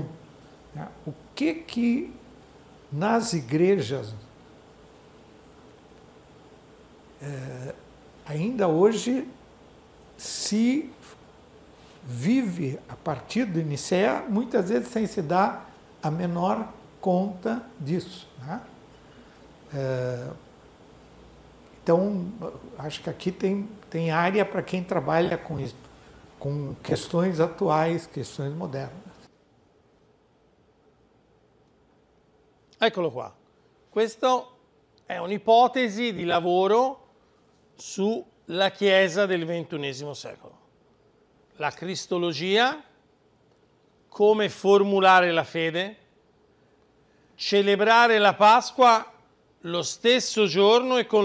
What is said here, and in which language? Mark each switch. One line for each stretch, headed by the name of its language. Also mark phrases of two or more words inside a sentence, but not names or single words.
Portuguese: O que nas igrejas ainda hoje se vive a partir de Nicéia, muitas vezes sem se dar a menor conta disso, né? Então, acho que aqui tem área para quem trabalha com isso, com questões atuais, questões modernas.
Italian: Eccolo qua. Questa è un'ipotesi di lavoro sulla Chiesa del XXI secolo. La cristologia, come formulare la fede, celebrare la Pasqua lo stesso giorno e con